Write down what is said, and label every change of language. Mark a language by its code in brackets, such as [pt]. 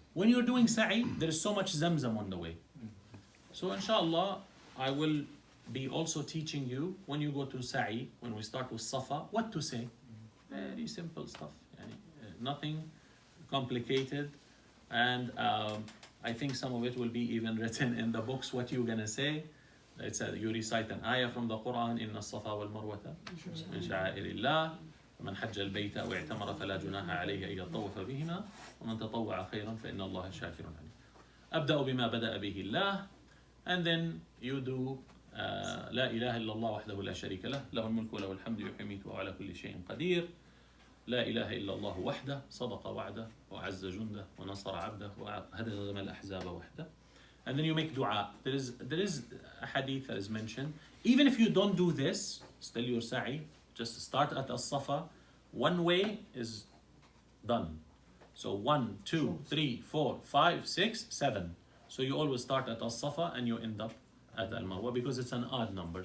[en] When you're doing sa'i, there is so much Zamzam on the way. So inshallah, I will be also teaching you when you go to sa'i, when we start with Safa, what to say. Very simple stuff. Nothing complicated. And I think some of it will be even written in the books, what you're going to say. It's you recite an ayah from the Quran, [ar] إن الصفا والمروة من شعائر الله من حج البيت واعتمر فلا جناح عليه أن يطوف بهما ومن تطوع خيرا فإن الله شاكر عليم. أبدأ بما بدأ به الله, [en] and then you do [ar] لا إله إلا الله وحده لا شريك له له الملك وله الحمد يحيي ويميت وهو على كل شيء قدير. لا إله إلا الله وحده صدق وعده وعز جنده ونصر عبده وهدم الأحزاب وحده. [en] And then you make dua. There is a hadith that is mentioned. Even if you don't do this, still your sa'i, just start at as-safa. One way is done. So 1, 2, 3, 4, 5, 6, 7. So you always start at as-safa and you end up at al-marwa because it's an odd number.